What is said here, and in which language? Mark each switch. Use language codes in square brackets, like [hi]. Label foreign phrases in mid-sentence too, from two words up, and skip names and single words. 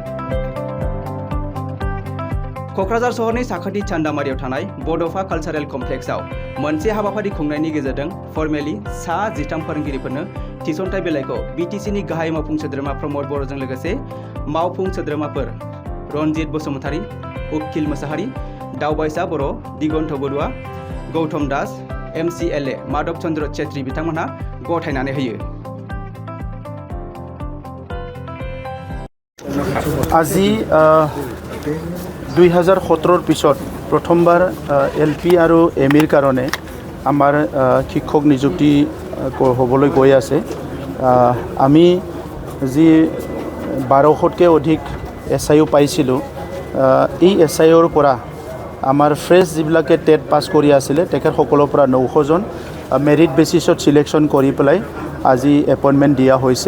[brx] क'क्राझार सहरनि साखाथि चान्दामारियाव थानाय बड'फा कालचारेल कमप्लेक्सआव मोनसे हाबाफारि खुंनायनि गेजेरजों फर्मेलि सा 13 फोरोंगिरिफोरनो थिसनथाइ बिलाइखौ बिटिसिनि गाहाय मावफुं सोद्रोमा प्रमद बर'जों लोगोसे मावफुं सोद्रोमाफोर रनजित बसुमतारी, उखिल मोसाहारि, दावबायसा बर', दिगन्त बरुवा, गौतम दास, MCLA माधव चन्द्र छेत्री बिथांमोनहा गथायनानै होयो। [as] আজি 2017 পিছত প্ৰথমবাৰ এলপি আৰু এমিৰ কাৰণে আমাৰ শিক্ষক নিযুক্তি হ'বলৈ গৈ আছে। আমি যি 1200তকৈ অধিক SIO পাইছিলোঁ, এই SIOৰ পৰা আমাৰ ফ্ৰেছ যিবিলাকে টেট পাছ কৰি আছিলে তেখেতসকলৰ পৰা 900 জন [en] merit basisত selection [as] কৰি পেলাই আজি এপইণ্টমেণ্ট দিয়া হৈছে।